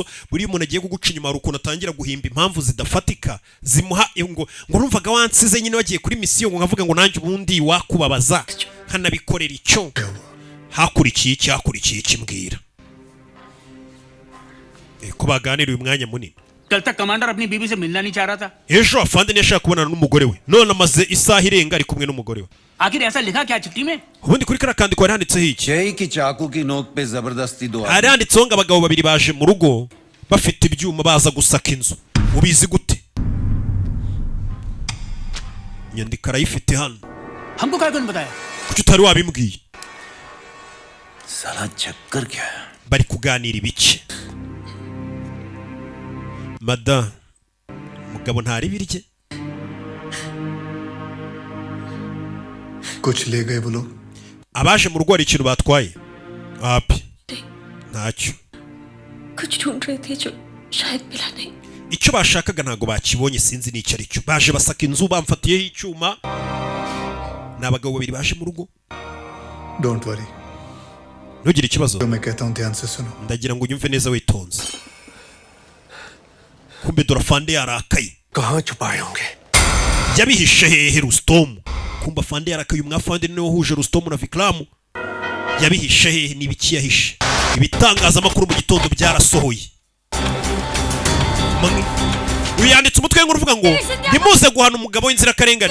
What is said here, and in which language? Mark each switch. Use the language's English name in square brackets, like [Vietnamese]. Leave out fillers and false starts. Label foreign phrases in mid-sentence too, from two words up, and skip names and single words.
[Kinyarwanda] buri umuntu agiye kuguca inyuma hari ukuntu atangira guhimba impamvu zidafatika zimuha ngo numvaga wansize nyine wagiye kuri misiyo, ngo nkavuga ngo nanjye ubundi wakubabaza nkanabikorera icyo. hakurikiye iki mbwira ko baganiriye umwanya munini. [Hindi] कल तक कमांडर अपनी बीवी से मिलना नहीं चाह रहा था. [Kinyarwanda] ejo afande ntiyashaka kubonana n'umugore we, none amaze isaha irenga ari kumwe n'umugore we. [Hindi] आखिर ऐसा लिखा क्या चिट्ठी में? [Kinyarwanda] ubundi kuri kariya kandiko hari handitseho iki? [Hindi] यही कि चाकू की नोक पे जबरदस्ती दो [Kinyarwanda] hari handitseho ngo abagabo babiri baje mu rugo bafite ibyuma baza gusaka inzu. ubizi gute? inyandiko arayifite hano. [Hindi] हमको क्या कौन बताया? [Kinyarwanda] kuki utari wabimbwiye? [Hindi] साला चक्कर क्या है? [Kinyarwanda] bari kuganira ibice. Madame, mugabo ntari birye. [Hindi] कुछ ले गए वो लोग? [Kinyarwanda] Abaje mu rugo hari ikintu batwaye? Api. Ntacyo. [Hindi] कुछ ढूंढ रहे थे जो शायद मिला नहीं. [Kinyarwanda] Icyo bashakaga ntago bakibonye sinzi n'icyo ari cyo. Baje basaka inzu bamfatiyeho icyuma. N'abagabo babiri baje mu rugo. [English] Don't worry. [Kinyarwanda] Ntugire ikibazo. [Hindi] मैं कहता हूँ ध्यान से सुनो. [Kinyarwanda] Ndagira ngo unyumve neza witonze. Kumbe Dorafande yarakaye. [Hindi] कहाँ छुपाए होंगे? [Kinyarwanda] Yabihishe hehe Rustom. Kumba Fande yarakaye umwafande niwe wahuje Rustom na Vikram. Yabihishe hehe n'ibiki yahishe. Ibitangaza makuru mu gitondo byarasohoye. Uyanditse umutwe nk'uruvuga ngo ntimuze guhana umugabo w'inzira karengane.